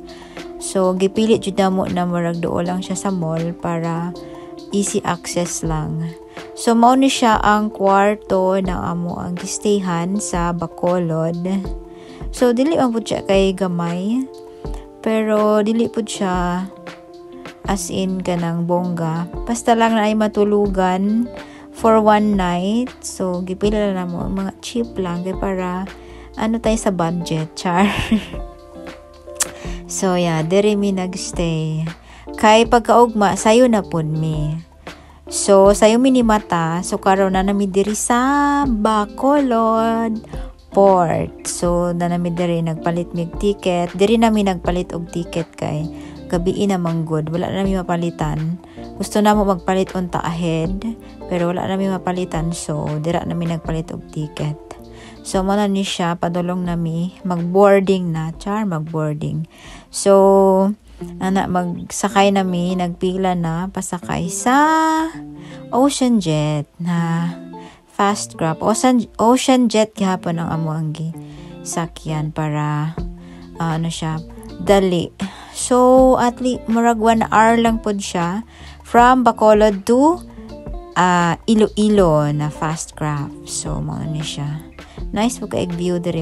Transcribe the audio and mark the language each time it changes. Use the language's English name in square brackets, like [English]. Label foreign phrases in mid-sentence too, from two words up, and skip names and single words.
[Cebuano] So, gipilit jud na mo na marag duol lang siya sa mall para easy access lang. So, mao ni siya ang kwarto na amo ang gistayhan sa Bacolod. So, dili man pud siya kay gamay. Pero, dili pud siya [English] as in [Cebuano] kanang bongga. Basta lang na ay matulugan [English] for one night. [Cebuano] So, gipila na mo. Mga cheap lang. [Filipino] Kaya para, tayo sa budget. [Cebuano] Char. [English] So, yeah. [Cebuano] Diri mi nagstay. Kay pagkaugma, sayo na pun mi. So, sayo mi ni mata. So, karon na nami diri sa Bacolod Port. So, na nami diri nagpalit mig ticket. Diri nami nagpalit og ticket kay gabi na manggod. Wala na namin mapalitan. Gusto na mo magpalit unta ahead. Pero wala na namin mapalitan. So, dira namin nagpalit og ticket. So mo na ni siya padulong nami mag-boarding na, mag-boarding. So magsakay nami, nagpila na pasakay sa Ocean Jet na [English] fast grab. [Cebuano] Ocean Jet gihapon ang amo ang sakyan para dali. So at least murag 1 hour lang pod siya from Bacolod to Iloilo na [English] fast grab. [Cebuano] So mo ni siya. Nice po kaig view diri.